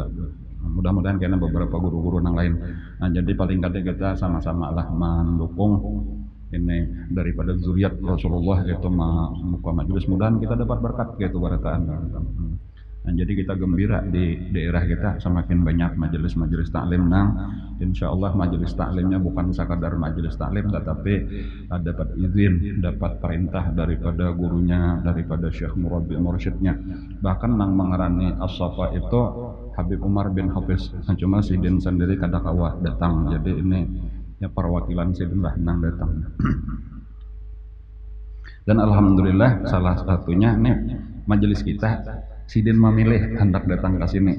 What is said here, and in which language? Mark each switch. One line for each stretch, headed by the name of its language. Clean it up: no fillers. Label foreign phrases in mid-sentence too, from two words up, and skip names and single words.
Banjar: Mudah-mudahan kena beberapa guru-guru yang lain. Jadi paling kada kita sama-sama lah mendukung ini daripada zuriat Rasulullah, yaitu muka majelis, mudahan kita dapat berkat gitu barataan. Nah, jadi kita gembira di daerah kita semakin banyak majelis-majelis taklim.
Arabic: إن شاء الله
Banjar: majelis taklimnya bukan sekadar majelis taklim, tetapi dapat izin, dapat perintah daripada gurunya, daripada syekh murabbi mursyidnya. Bahkan nang mengarani as-safa itu Habib Umar bin Hafiz. Cuma Sidin sendiri kada kawa datang. Jadi ini ya perwakilan Sidin lah nang datang. Dan alhamdulillah salah satunya nih majelis kita Sidin memilih hendak datang ke sini.